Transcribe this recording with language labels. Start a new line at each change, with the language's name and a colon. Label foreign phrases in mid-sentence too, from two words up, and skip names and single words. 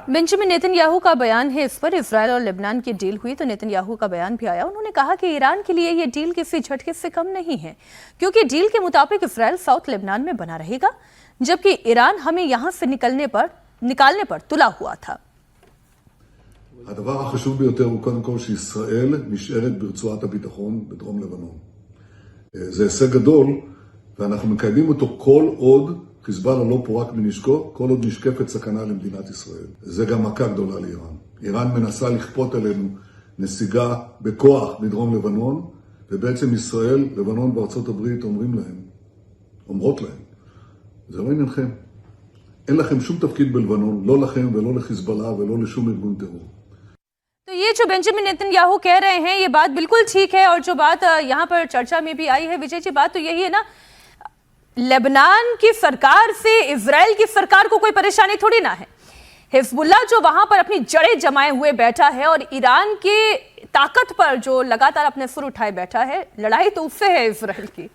Hindi: बेंजामिन नेतन्याहू का बयान है इस पर। इजराइल और लेबनान की डील हुई तो नेतन्याहू का बयान भी आया। उन्होंने कहा कि ईरान के लिए यह डील किसी झटके से कम नहीं है, क्योंकि डील के मुताबिक इजराइल साउथ लेबनान में बना रहेगा, जबकि ईरान हमें यहां से निकालने पर तुला हुआ था।
Hebrew: הדבר החשוב ביותר הוא קודם כל שישראל נשארת ברצועת הביטחון בדרום לבנון. זה הישג גדול, ואנחנו מקיימים אותו כל עוד חיזבאללה לא פורק מנשקו, כל עוד נשקפת סכנה למדינת ישראל. זה גם מכה גדולה לאיראן. איראן מנסה לכפות עלינו נסיגה בכוח מדרום לבנון, ובעצם ישראל, לבנון וארצות הברית אומרות להם, זה לא עניינכם. אין לכם שום תפקיד בלבנון, לא לכם ולא לחיזבאללה ולא לשום ארגון טרור.
Hindi: तो ये जो बेंजामिन नेतन्याहू कह रहे हैं ये बात बिल्कुल ठीक है। और जो बात यहाँ पर चर्चा में भी आई है विजय जी, बात तो यही है ना, लेबनान की सरकार से इजराइल की सरकार को कोई परेशानी थोड़ी ना है। हिजबुल्लाह जो वहां पर अपनी जड़ें जमाए हुए बैठा है और ईरान की ताकत पर जो लगातार अपने सुर उठाए बैठा है, लड़ाई तो उससे है इजराइल की।